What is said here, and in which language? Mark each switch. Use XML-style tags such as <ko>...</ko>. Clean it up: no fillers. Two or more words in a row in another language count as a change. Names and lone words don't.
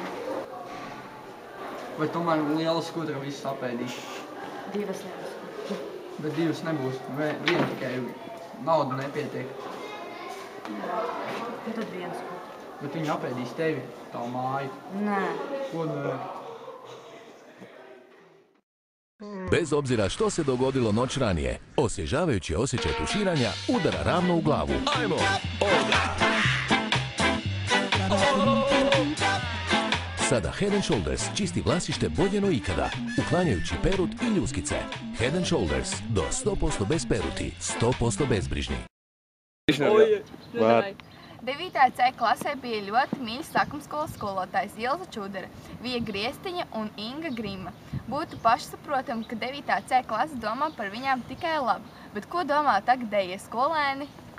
<lv>Vai tomēr liela skudra visu apēdīs? 2 lietas. Bet 2 nebūs. Viena tikai nauda nepietiek. Nu tad 1. Bet viņi apēdīs tevi, tā māju. Nē. Ko nē?</lv> <hr>Bez obzira što se dogodilo noć ranije, osvježavajući osjećaj tuširanja udara ravno u glavu. Ajmo! Sada Head & Shoulders čisti vlasište bolje no ikada, uklanjajući perut i ljuskice. Head & Shoulders, do 100% bez peruti, 100% bezbrižni.</hr> <lv>9. C klasē bija ļoti mīļas sākumskolas skolotājs Ilza Čudere, Vija Griestiņa un Inga Grima. Būtu pašsaprotami, ka 9. C klase domā par viņām tikai labu, bet ko domā tagadējie skolēni?</lv>